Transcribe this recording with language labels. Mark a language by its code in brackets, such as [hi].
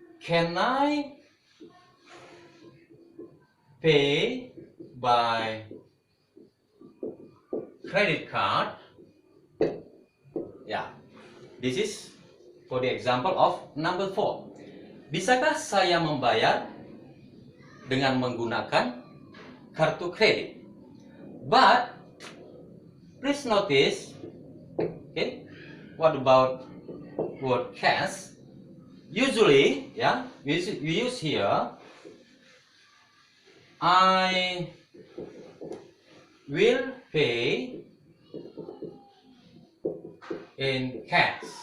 [en] can I pay by credit card? Ya, this is for the example of number 4. [id] Bisakah saya membayar dengan menggunakan kartu kredit? [en] But please notice, okay, what about word cash? Usually, yeah, we use here, I will pay in cash.